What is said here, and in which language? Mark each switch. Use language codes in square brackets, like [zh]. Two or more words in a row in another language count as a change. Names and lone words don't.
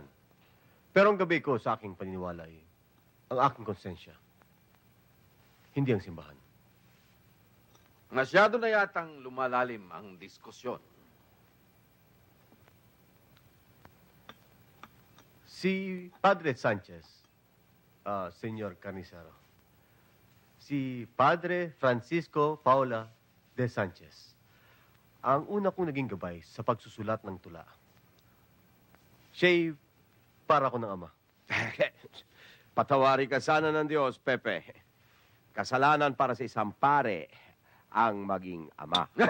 [tl] Pero ang gabi ko sa aking paniniwala ay ang aking konsensya. Hindi ang simbahan. Masyado na yatang lumalalim ang diskusyon. Si Padre Sanchez, Senyor Carnicero. Si Padre Francisco Paula de Sanchez. Ang una kong naging gabay sa pagsusulat ng tula. Siya'y para ko ng ama. Patawari ka sana ng Diyos, Pepe. Kasalanan para sa isang pare ang maging ama.